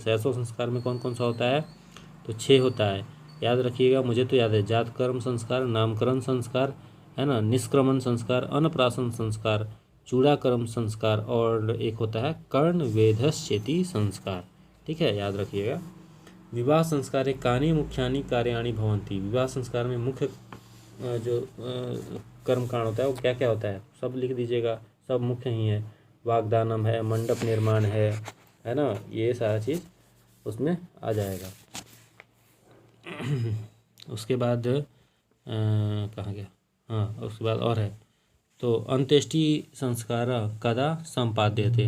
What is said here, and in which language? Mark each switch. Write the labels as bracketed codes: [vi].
[hi] शैशव संस्कार में कौन कौन सा होता है? तो 6 होता है। याद रखिएगा, मुझे तो याद है, जात कर्म संस्कार, नामकरण संस्कार, है ना, निष्क्रमण संस्कार, अन्नप्राशन संस्कार, चूड़ाकर्म संस्कार और एक होता है कर्ण वेधश्चेति संस्कार। ठीक है, याद रखिएगा। [sa] विवाह संस्कारे कानि मुख्यानि कार्याणि भवन्ति। [hi] विवाह संस्कार में मुख्य जो कर्मकांड होता है वो क्या क्या होता है? सब लिख दीजिएगा, सब मुख्य ही है। वाग्दानम है, मंडप निर्माण है ना, ये सारा चीज़ उसमें आ जाएगा। उसके बाद कहाँ गया? हाँ, उसके बाद और है तो [sa] अंत्येष्टि संस्कार कदा संपाद्यते।